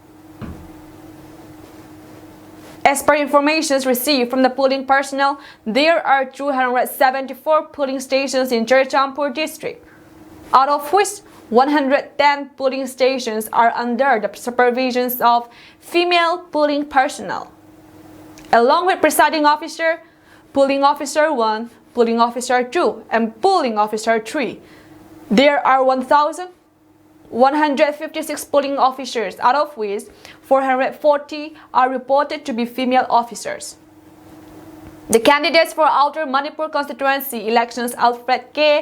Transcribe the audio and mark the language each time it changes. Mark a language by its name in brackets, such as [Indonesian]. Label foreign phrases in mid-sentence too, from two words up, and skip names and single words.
[English] As per information received from the polling personnel, there are 274 polling stations in Churchandpur district, out of which 110 polling stations are under the supervision of female polling personnel. Along with presiding officer, polling officer 1, polling officer 2, and polling officer 3. There are 1,156 polling officers, out of which 440 are reported to be female officers. The candidates for Outer Manipur constituency elections Alfred K.